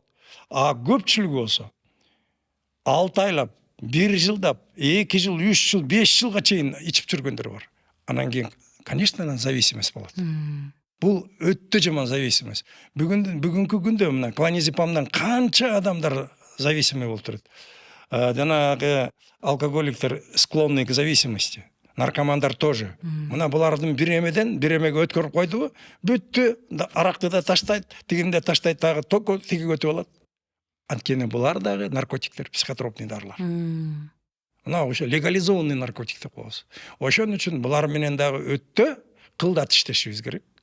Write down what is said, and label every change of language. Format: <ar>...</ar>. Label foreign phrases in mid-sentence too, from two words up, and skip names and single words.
<ky>А көпчүлүгү болсо 6 айлап, 1 жылдап, 2 жыл, 3 жыл, 5 жылга чейин ичип жүргөндөр бар. Анан кийин, конечно, анан зависимость болот. Бул өтө жаман зависимость. Бүгүнкү күндө мына клоназепамдан канча адамдар зависимый болуп турат. Жанагы алкоголиктер</ky> <ru>склонны к зависимости.</ru> <ky>Наркомандар тоже. Мына булардын бир эмеден бир эмеге өткөрүп койдубу, бүттү, аракты да таштайт, тигини да таштайт, дагы токо тиги өтүп алат. Анткени булар дагы наркотиктер, психотропный дарылар. Мына ошо легализованный наркотик деп коебуз. Ошон үчүн булар менен дагы өтө кылдат иштешибиз керек.</ky>